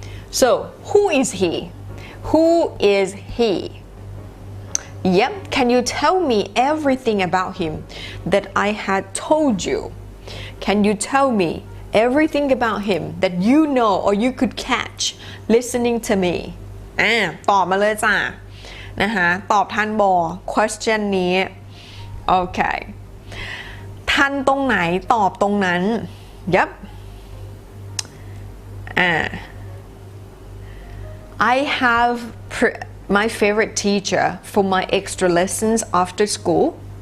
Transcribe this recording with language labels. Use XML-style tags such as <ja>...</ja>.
<en>So who is he? Who is he? Yep, can you tell me everything about him that I had told you? Can you tell me everything about him that you know or you could catch listening to me?</en> <th>ตอบมาเลยจ้ะนะคะตอบทันบอ question นี้ Okay, ทันตรงไหนตอบตรงนั้น Yep.</th> <en>I have my favorite teacher for my extra lessons after school.</en>